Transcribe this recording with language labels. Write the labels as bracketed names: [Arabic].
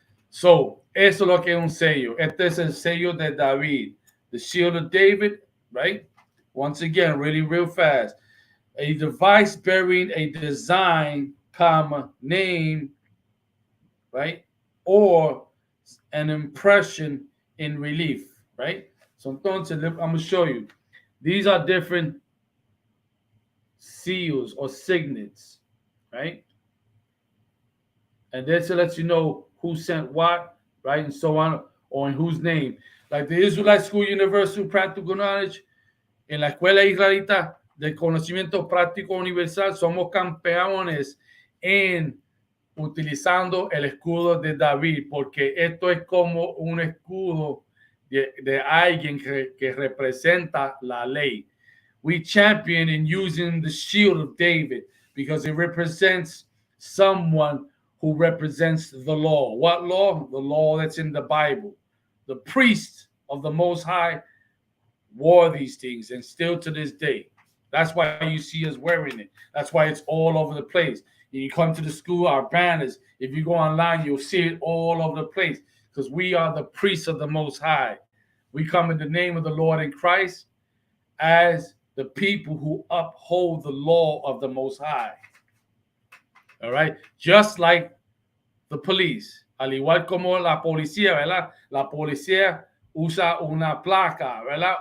[Spanish] So, eso es lo que es un sello. Este es el sello de David. [English] The shield of David, right? Once again, really real fast. A device bearing a design, comma, name, right? Or an impression in relief, right? So entonces, I'm going to show you. These are different seals or signets, right? And this lets you know who sent what, right? And so on, or in whose name. Like the Israelite School Universal Practical Knowledge, [Spanish] en la Escuela Israelita del Conocimiento Práctico Universal, somos campeones en utilizando el escudo de David, porque esto es como un escudo de alguien que representa la ley. [English] We champion in using the shield of David because it represents someone who represents the law. What law? The law that's in the Bible. The priest of the Most High wore these things, and still to this day. That's why you see us wearing it. That's why it's all over the place. You come to the school, our banners. If you go online, you'll see it all over the place because we are the priests of the Most High. We come in the name of the Lord in Christ as the people who uphold the law of the Most High. All right? Just like the police. [Spanish] Al igual como la policía, ¿verdad? La policía usa una placa, ¿verdad?